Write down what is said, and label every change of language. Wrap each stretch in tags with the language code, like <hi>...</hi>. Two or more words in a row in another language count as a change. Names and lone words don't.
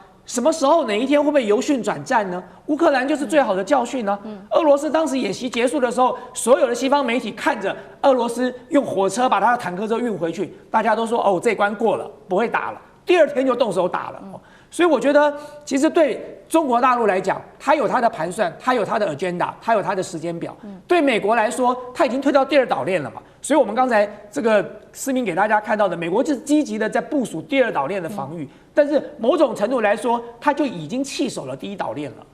<zh>什麼時候哪一天會不會由訓轉戰呢？烏克蘭就是最好的教訓呢。俄羅斯當時演習結束的時候，所有的西方媒體看着俄羅斯用火車把他的坦克車運回去，大家都說哦，這關過了，不會打了。第二天就動手打了。所以我覺得，其實對中國大陸來講，它有它的盤算，它有它的 agenda， 它有它的時間表。對美國來說，它已經推到第二島鏈了嘛。所以我們剛才這個思明給大家看到的，美國就是積極的在部署第二島鏈的防禦，但是某種程度來說，它就已經棄守了第一島鏈了。</zh>